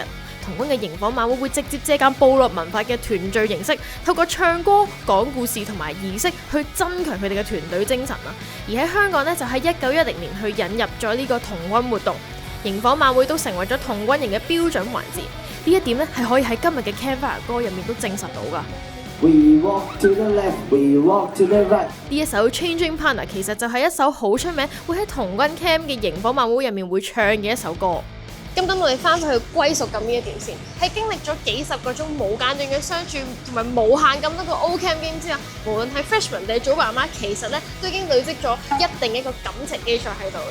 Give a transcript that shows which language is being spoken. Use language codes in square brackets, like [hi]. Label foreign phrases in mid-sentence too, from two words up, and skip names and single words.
[yue] 童軍嘅營火晚會會直接借鑑部落文化嘅團聚形式，透過唱歌、講故事同埋儀式去增強佢哋嘅團隊精神啊！而喺香港呢，就喺1910年去引入咗呢個童軍活動，營火晚會都成為咗童軍營嘅標準環節。呢一點呢，係可以喺今日嘅 Campfire 歌入面都證實到㗎。 [en] We walk to the left, we walk to the right。 [yue] 呢一首 Changing Partner 其實就係一首好出名，會喺童軍 camp 嘅營火晚會入面會唱嘅一首歌。咁等我哋翻返去歸屬感呢一點先，喺經歷咗幾十個鐘冇間斷嘅相處，同埋無限咁多個 O Camp game 之後，無論係 Freshman 定係祖爸媽，其實咧都已經累積咗一定一個感情基礎喺度。